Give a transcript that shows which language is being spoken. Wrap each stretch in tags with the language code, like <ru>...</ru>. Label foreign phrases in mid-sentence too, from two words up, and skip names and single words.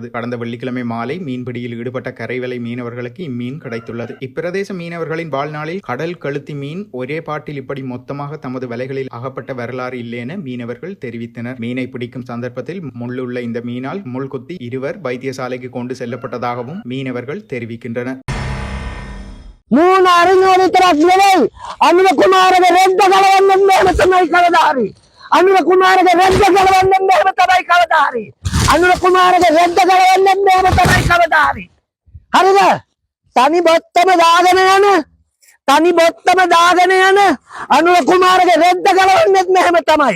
<ta>கடந்த வெள்ளிக்கிழமை மாலை மீன்பிடியில் ஈடுபட்ட கரைவலை மீனவர்களுக்கு இம்மீன் கிடைத்துள்ளது. இப்பிரதேச மீனவர்களின் வாழ்நாளில் கடல் கழுத்தி மீன் ஒரே பாட்டில் இப்படி மொத்தமாக தமது வலைகளில் அகப்பட்ட வரலாறு இல்லை என மீனவர்கள் தெரிவித்தனர். மீனை பிடிக்கும் சந்தர்ப்பத்தில் முள்ளுள்ள இந்த மீனால் முள்குத்தி இருவர் வைத்தியசாலைக்கு கொண்டு செல்லப்பட்டதாகவும் மீனவர்கள் தெரிவிக்கின்றனர்.</ta> <si>අනුර කුමාරගේ රෙද්ද ගලවන්න මෙහෙම තමයි කවදාහරි. අනුර කුමාරගේ රෙද්ද ගලවන්න මෙහෙම තමයි කවදාහරි. හරිද? තනි බොත්තම දාගෙන යන අනුර කුමාරගේ රෙද්ද ගලවන්නෙත් මෙහෙම තමයි.</si>